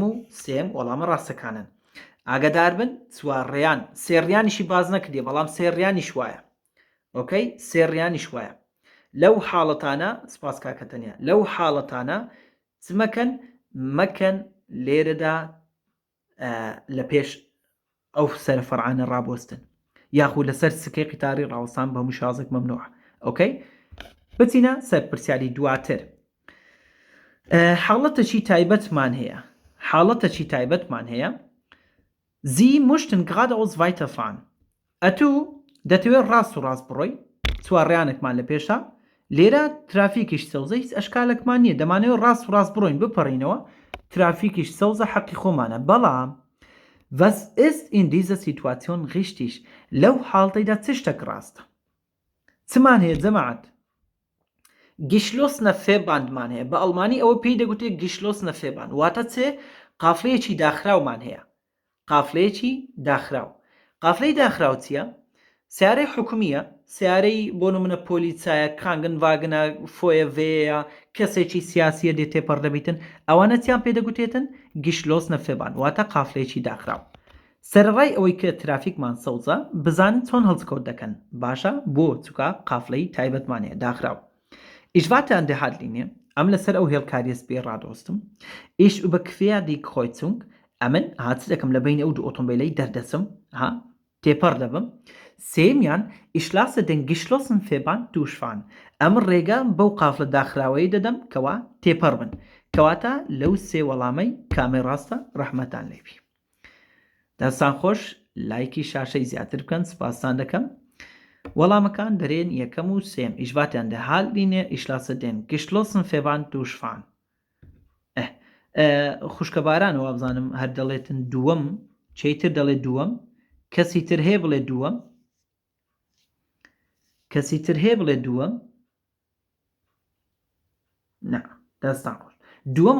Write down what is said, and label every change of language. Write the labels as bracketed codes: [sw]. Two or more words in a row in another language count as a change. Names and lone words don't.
[ckb] و سێم وەڵامە ڕاستەکانن ئاگدار بن چوارڕیان سێڕیانیشی باز نەکردێ بەڵام سێڕیانیش وایە ئۆکەی سێڕیانیش وایە لەو حاڵەتانە سپاس کاکەتەنیا لەو حاڵەتانە چمەکەن مەکەن لێرەدا لە پێش ئەو سەرفەرعانە ڕابۆستن یاخود لەسەر سکەی قیتاری ڕاوەستان بە مشازێک مەمنوع ئۆکەی بچینە سەر پرسیاری دواتر حاڵەتەشی تایبەتمان هەیە حاڵەتەکی تایبەتمان هەیە [de] Sie möchten geradeaus weiterfahren. [ckb] ئەتوو دەتەوێت ڕاست و ڕاست بڕۆی چوارڕیانێکمان لە پێشە لێرە ترافیکیش سەوزە هیچ ئەشکالێکمان نییە دەمانەوێت ڕاست و ڕاست بڕۆین بپەڕینەوە ترافیکیش سەوزە حەقی خۆمانە بەڵام [de] Was ist in dieser Situation richtig? [ckb] لەو حاڵتەیدا چ شتێک ڕاستە چمان هەیە جەماعەت [de] geschlossene Verband [ckb] مان هەیە بە ئەڵمانی ئەوە پێی دەگوتێت [de] geschlossene Verband [ckb] واتە چێ قافلەیەکی داخراومان هەیە قافلەیەکی داخراو قافلەی داخراو چییە؟ سیارەی حکومیە سیارەی بۆ نمونە پۆلیسایە کانگن واگنە فۆیە vەیە کەسێکی سیاسیە دێت تێپەڕ دەبیتن ئەوانە چیان پێ دەگوتێتن [de] geschlossene Verband [ckb] واتە قافلەیەکی داخراو سەرڕای ئەوەی کە ترافیکمان سەوزە بزانن چۆن هەڵسکەوت دەکەن باشە بۆ چووکە قافلەی تایبەتمانەیە داخراو [de] Ich warte an der Haltlinie [ckb] ئەم لەسەر ئەو هێڵکاریەس پێ ڕادۆستم [de] Ich überquere die Kreuzung [ckb] ئەمن هات دەکەم لە بین ئەو دوو ئۆتۆمبیلەی دەردەچم تێپەڕ دەبم سێمیان [de] Ich lasse den geschlossenen Verband durchfahren [ckb] ئەم ڕێگە بەو قافلە داخراوەی دەدەم کەوا تێپەڕ بن کەواتە لەو سێ وەڵامەی کامێ ڕاستە ڕەحمەتان لێبی دەستان خۆش لایکی شاشەی زیاتر بکەن سپاسان دەکەم وەڵامەکان دەرێن یەکەم و سێم [de] Ich warte an der Haltlinie Ich lasse den geschlossenen Verband durchfahren [ckb] خوشکە بارانەوە بزانم هەر دەڵێتن دووەم چیتر دەڵێ دووەم کەسی تر هەیە بڵێ دووەم کەسی تر هەیە بڵێ دووەم نا دەستان خۆش دووەم